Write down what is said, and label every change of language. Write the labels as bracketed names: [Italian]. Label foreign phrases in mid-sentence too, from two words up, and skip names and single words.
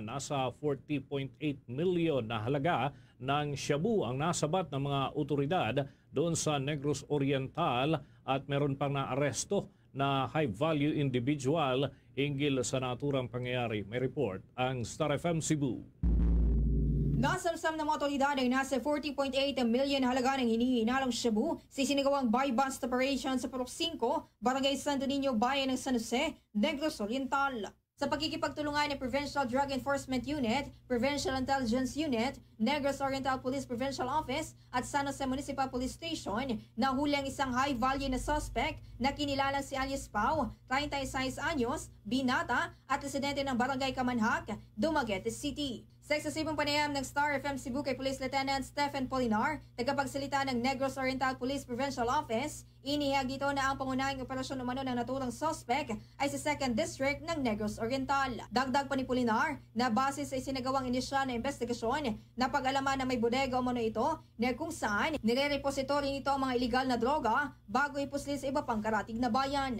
[Filipino] Nasa 40.8 million na halaga ng shabu ang nasabat ng mga otoridad doon sa Negros Oriental at meron pang naaresto na [English] high-value individual [Filipino] hinggil sa naturang pangyayari. May report ang Star FM Cebu. Nasamsam ng mga otoridad ay nasa 40.8 million halaga ng hinihinalong shabu sa sinagawang [English] buy-bust operation [Filipino] sa Purok 5, Barangay Santo Niño, Bayan ng San Jose, Negros Oriental. Sa pagkikipagtulungan ng Provincial Drug Enforcement Unit, Provincial Intelligence Unit, Negros Oriental Police Provincial Office at San Jose Municipal Police Station, nahuli ang isang high-value na suspect na kinilalang si Alias Pau, 36 anyos, binata at residente ng Barangay Kamanhak, Dumaguete City. Sa eksesibong panayam ng Star FM Cebu kay Police Lieutenant Stephen Polinar, tagapagsalita ng Negros Oriental Police Provincial Office, inihayag dito na ang pangunahing operasyon umano ng naturang suspect ay sa 2nd District ng Negros Oriental. Dagdag pa ni Polinar na base sa isinagawang inisyal na investigasyon, napag-alaman na may bodega umano ito na kung saan nire-repository nito ang mga illegal na droga bago ipusli sa iba pang karatig na bayan.